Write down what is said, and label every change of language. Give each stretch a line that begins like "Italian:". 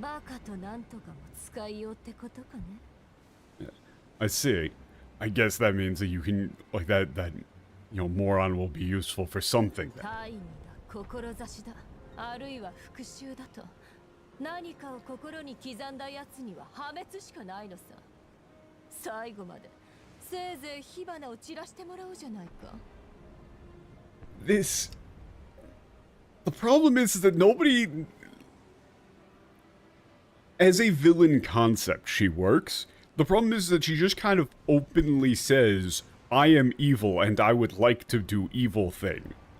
Japanese: バカとなんとかも使いようってことかね。
English: I see. I guess that means that you can, like, that moron will be useful for something then.
Japanese: 大義だ、志だ、あるいは復讐だと。何かを心に刻んだ奴には破滅しかないのさ。最後までせいぜい火花を散らしてもらおうじゃないか。
English: The problem is that nobody, as a villain concept, she works. The problem is that she just kind of openly says, I am evil and I would like to do evil thing.